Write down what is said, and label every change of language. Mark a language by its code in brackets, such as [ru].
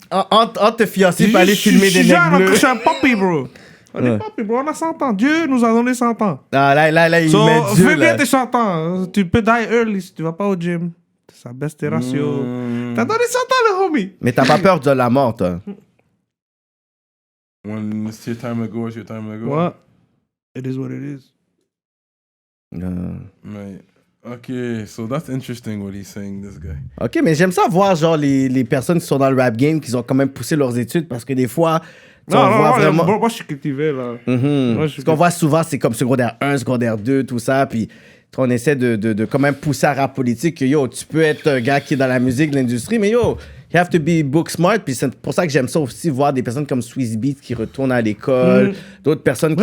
[fr] Entre te fiancer pour aller filmer des necks bleus. Je suis un puppy, bro. On est Ouais. puppy, bro. On a 100 ans. Dieu nous a donné 100 ans. Ah, là, il [en] So, [fr] met Dieu, fais bien là. tes 100 ans. Tu peux die early si tu vas pas au gym. Ça baisse tes ratios. T'as donné 100 ans, le homie. Mais t'as pas peur de la mort, toi? [en] When it's your time to go, it's your time to go. Ouais. It is what it is. Right. Okay, so that's interesting what he's saying, this guy. [fr] Ok, mais j'aime ça voir, genre, les personnes qui sont dans le rap game, qui ont quand même poussé leurs études, parce que des fois, tu sais, on voit vraiment... bro, moi, je suis cultivé, là. Mhm. Moi, je suis Ce qu'on voit souvent, c'est comme secondaire 1, secondaire 2, tout ça, puis on essaie de quand même pousser à rap politique, que yo, tu peux être un gars qui est dans la musique, l'industrie, mais yo, you have to be book smart, puis c'est pour ça que j'aime ça aussi, voir des personnes comme Swizz Beatz qui retournent à l'école, d'autres personnes qui